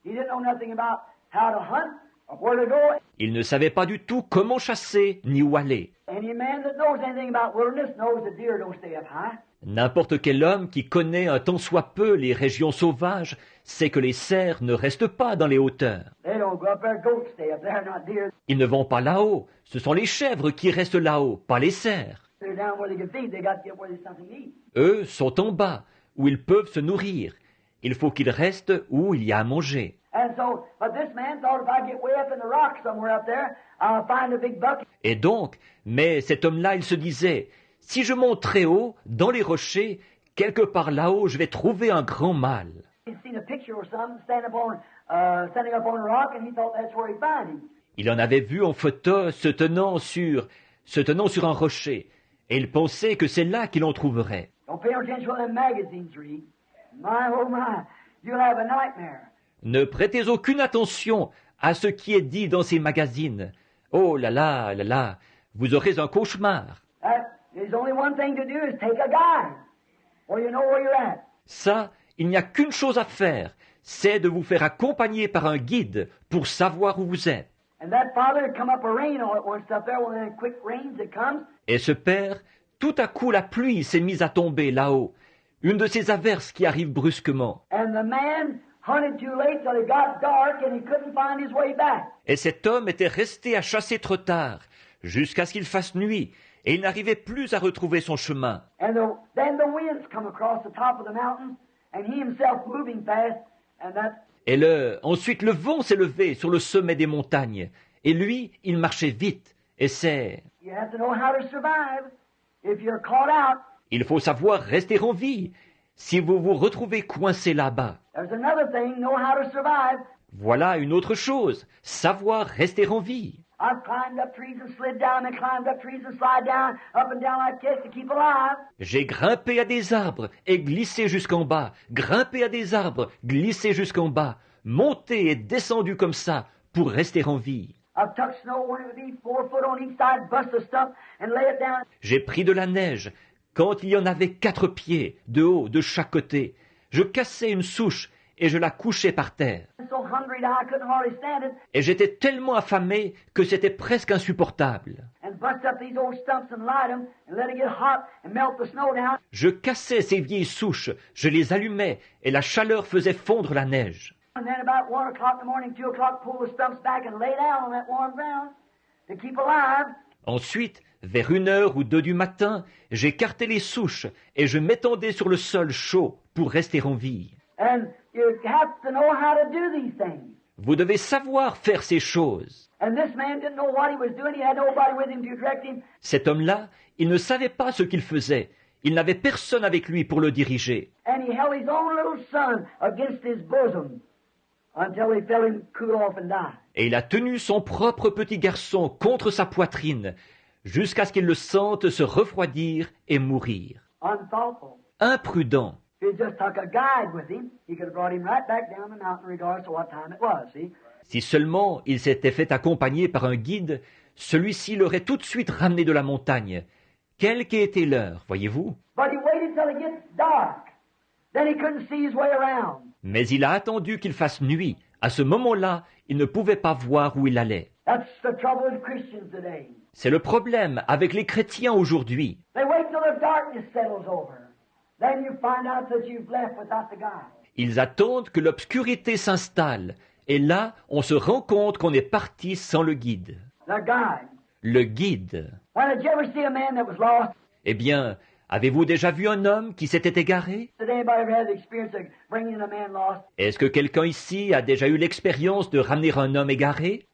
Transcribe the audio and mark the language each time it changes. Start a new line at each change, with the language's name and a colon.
English: He didn't know nothing about how to hunt or where to go.
French: Il ne savait pas du tout comment chasser ni où aller.
English: Any man that knows anything about wilderness knows the deer don't stay up high.
French: N'importe quel homme qui connaît un tant soit peu les régions sauvages sait que les cerfs ne restent pas dans les hauteurs.
English: They don't go up there. Goats stay up there, not deer.
French: Ils ne vont pas là-haut. Ce sont les chèvres qui restent là-haut, pas les cerfs.
English: They're down where they can feed. They got to get where there's something to eat.
French: Eux sont en bas, où ils peuvent se nourrir. Il faut qu'ils restent où il y a à manger.
English: And so, but this man thought if I get way up in the rock somewhere up there, I'll find a big buck.
French: Et donc, mais cet homme-là, il se disait, si je monte très haut, dans les rochers, quelque part là-haut, je vais trouver un grand mâle.
English: He'd seen a picture or something standing up on a rock, and he thought that's where he'd find him.
French: Il en avait vu en photo se tenant sur un rocher, et il pensait que c'est là qu'il en trouverait.
English: Don't pay no attention to them magazines read. My, oh my, you'll have a nightmare.
French: Ne prêtez aucune attention à ce qui est dit dans ces magazines. Oh là là, vous aurez un cauchemar.
English: There's only one thing to do is take a guide, or you know where you're at.
French: Ça, il n'y a qu'une chose à faire, c'est de vous faire accompagner par un guide pour savoir où vous êtes.
English: And that father come up a rain all at once up there, one of them quick rains that comes.
French: Et ce père, tout à coup la pluie s'est mise à tomber là-haut, une de ces averses qui arrivent brusquement.
English: And the man hunted too late till it got dark and he couldn't find his way back.
French: Et cet homme était resté à chasser trop tard, jusqu'à ce qu'il fasse nuit, et il n'arrivait plus à retrouver son chemin.
English: And then the winds come across the top of the mountain, and he himself moving fast, and that
French: Ensuite le vent s'est levé sur le sommet des montagnes. Et lui, il marchait vite. Et
English: You have to know how to survive. If you're caught out,
French: il faut savoir rester en vie. Si vous vous retrouvez coincé là-bas,
English: there's another thing, know how to survive.
French: voilà une autre chose, savoir rester en vie.
English: I've climbed up trees and slid down and climbed up trees and slide down, up and down like this to keep alive.
French: J'ai grimpé à des arbres et glissé jusqu'en bas, grimpé à des arbres, glissé jusqu'en bas, monté et descendu comme ça pour rester en vie.
English: I've tucked snow when it would be 4 foot on each side, bust a stump and lay it down.
French: J'ai pris de la neige quand il y en avait 4 pieds de haut de chaque côté. Je cassais une souche et je la couchais par terre.
English: I'm so hungry now I couldn't hardly stand it.
French: Et j'étais tellement affamé que c'était presque insupportable.
English: And bust up these old stumps and light them and let it get hot and melt the snow down.
French: Je cassais ces vieilles souches, je les allumais et la chaleur faisait fondre la neige.
English: And then about 1 o'clock in the morning, 2 o'clock, pull the stumps back and lay down on that warm ground to keep alive.
French: Ensuite, vers 1 ou 2 du matin, j'écartais les souches et je m'étendais sur le sol chaud pour rester en vie.
English: And you have to know how to do these things.
French: Vous devez savoir faire ces choses.
English: And this man didn't know what he was doing. He had nobody with him to direct him.
French: Cet homme-là, il ne savait pas ce qu'il faisait. Il n'avait personne avec lui pour le diriger.
English: And he held his own little son against his bosom until he felt him cool off and die.
French: Et il a tenu son propre petit garçon contre sa poitrine jusqu'à ce qu'il le sente se refroidir et mourir.
English: Unthoughtful.
French: Imprudent.
English: If he just took a guide with him, he could have brought him right back down the mountain regardless of what time it was, see?
French: Si seulement il s'était fait accompagner par un guide, celui-ci l'aurait tout de suite ramené de la montagne. Quelle qu'ait été l'heure, voyez-vous?
English: But he waited till it gets dark. Then he couldn't see his way around.
French: Mais il a attendu qu'il fasse nuit. À ce moment-là, il ne pouvait pas voir où il allait.
English: That's the trouble with Christians today.
French: C'est le problème avec les chrétiens aujourd'hui.
English: They wait till the darkness settles over. Then you find out that you've left without the guide.
French: Ils attendent que l'obscurité s'installe. Et là, on se rend compte qu'on est parti sans le guide.
English: The guide.
French: Le guide.
English: Well, did you ever see a man that was lost?
French: Eh bien, avez-vous déjà vu un homme qui s'était égaré?
English: Did anybody ever have the experience of bringing a man lost?
French: Est-ce que quelqu'un ici a déjà eu l'expérience de ramener un homme égaré?